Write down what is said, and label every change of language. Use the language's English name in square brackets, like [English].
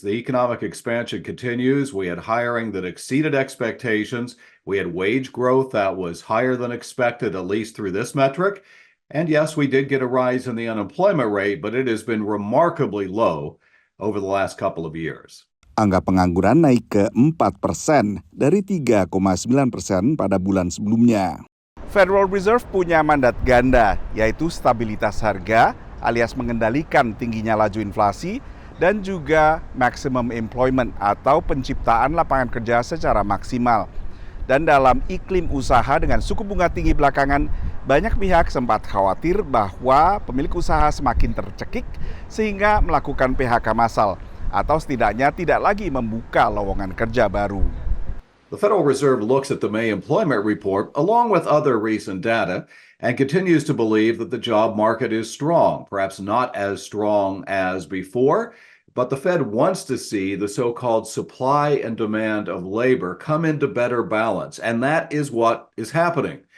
[English] The economic expansion continues. We had hiring that exceeded expectations. We had wage growth that was higher than expected, at least through this metric. And yes, we did get a rise in the unemployment rate, but it has been remarkably low over the last couple of years. [Indonesian] Angka pengangguran naik ke 4% dari 3,9% pada bulan sebelumnya. Federal Reserve punya mandat ganda, yaitu stabilitas harga alias mengendalikan tingginya laju inflasi dan juga [English] maximum employment [Indonesian] atau penciptaan lapangan kerja secara maksimal. Dan dalam iklim usaha dengan suku bunga tinggi belakangan, banyak pihak sempat khawatir bahwa pemilik usaha semakin tercekik sehingga melakukan PHK massal atau setidaknya tidak lagi membuka lowongan kerja baru. [English] The Federal Reserve looks at the May employment report along with other recent data and continues to believe that the job market is strong, perhaps not as strong as before. But the Fed wants to see the so-called supply and demand of labor come into better balance, and that is what is happening.